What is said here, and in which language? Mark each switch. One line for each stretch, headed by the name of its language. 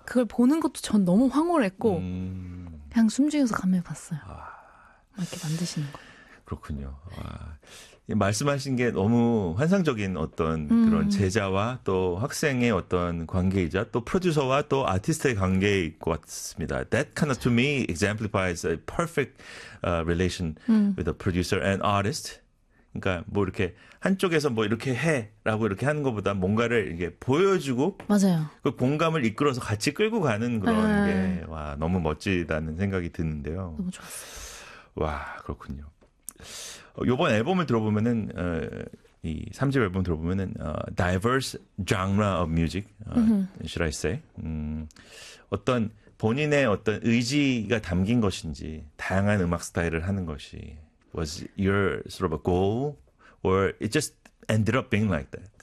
Korean: 그걸 보는 것도 전 너무 황홀했고 그냥 숨죽여서 감회 봤어요. 아. 막 이렇게 만드시는 거예요. 그렇군요. 와. 말씀하신 게 너무 환상적인 어떤 그런 제자와 또 학생의 어떤 관계이자 또 프로듀서와 또 아티스트의 관계일 것 같습니다.
English: That kind of to me exemplifies a perfect relation with a producer and artist.
Korean: 그러니까 뭐 이렇게 한쪽에서 뭐 이렇게 해라고 이렇게 하는 것보다 뭔가를 이렇게 보여주고 맞아요. 그 공감을 이끌어서 같이 끌고 가는 그런 게 와, 너무 멋지다는 생각이 드는데요. 너무 좋았어요. 와, 그렇군요. 이번 앨범을 들어보면은 이 3집 앨범 들어보면은
English: diverse genre of music should I say
Korean: 어떤 본인의 어떤 의지가 담긴 것인지 다양한 음악 스타일을 하는 것이
English: was your sort of a goal or it just ended up being like that